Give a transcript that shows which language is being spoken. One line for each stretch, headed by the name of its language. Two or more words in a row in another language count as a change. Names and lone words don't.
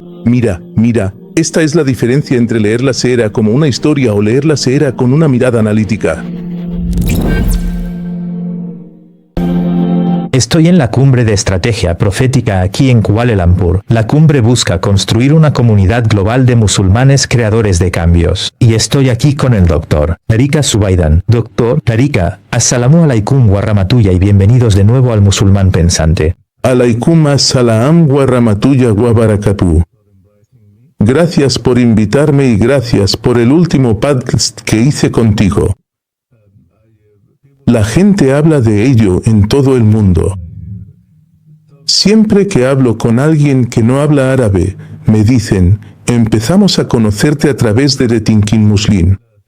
Spanish: Mira, esta es la diferencia entre leer la Seera como una historia o leer la Seera con una mirada analítica. Estoy en la cumbre de estrategia profética aquí en Kuala Lumpur. La cumbre busca construir una comunidad global de musulmanes creadores de cambios. Y estoy aquí con el Dr. Tariq Suwaidan. Dr. Tariq,
Arabic: السلام عليكم ورحمة الله
Spanish: y bienvenidos de nuevo al Musulmán Pensante.
Arabic: عليكم السلام ورحمة الله وبركاته.
Spanish: Gracias por invitarme y gracias por el último podcast que hice contigo. La gente habla de ello en todo el mundo. Siempre que hablo con alguien que no habla árabe, me dicen, empezamos a conocerte a través de Tinkin Muslim.